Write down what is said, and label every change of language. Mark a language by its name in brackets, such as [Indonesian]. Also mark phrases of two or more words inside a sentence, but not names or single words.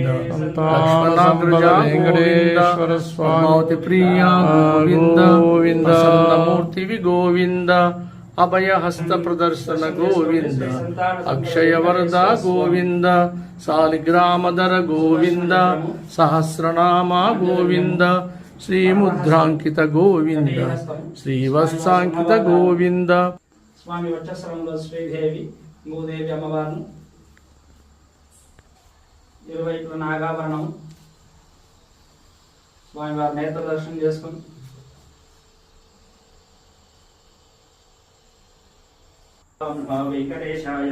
[Sanskrit] लक्ष्मणाग्रजा गोविंद पद्मावती प्रिया गोविंद प्रसन्नमूर्ति गोविंद अभयहस्त प्रदर्शन गोविंद अक्षय वरदा गोविंद सालिग्रामधर गोविंद सहस्रनाम गोविंद श्रीमुद्रांकित गोविंद श्रीवत्सांकित गोविंद [Telugu] స్వామి వక్షస్థలంలో శ్రీదేవి భూదేవి అమ్మవారిని ఇరువైపుల నాగాభరణం స్వామివారి నేత్ర దర్శనం చేసుకుని వెంకటేశాయ